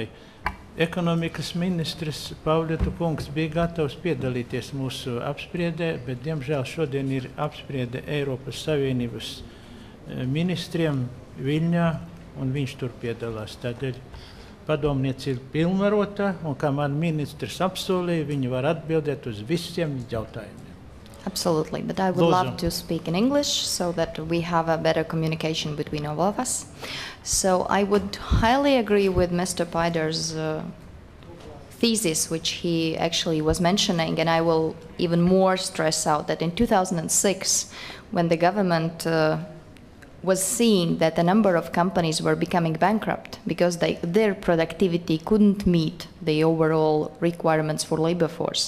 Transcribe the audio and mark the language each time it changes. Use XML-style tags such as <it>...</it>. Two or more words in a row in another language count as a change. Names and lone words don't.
<lv>Ekonomikas ministrs Pavļotu kungs bija gatavs piedalīties mūsu apspriedē, bet, diemžēl, šodien ir apspriede Eiropas Savienības ministriem Viļņā, un viņš tur piedalās. Tādēļ padomniece ir pilnvarota, un kā man ministrs apsolīja, viņi var atbildēt uz visiem jautājumiem.</lv> <en>Absolutely, but I would love to speak in English so that we have a better communication between all of us. So I would highly agree with Mr. Paider's thesis, which he actually was mentioning, and I will even more stress out that in 2006, when the government was seeing that a number of companies were becoming bankrupt because their productivity couldn't meet the overall requirements for labor force.</en>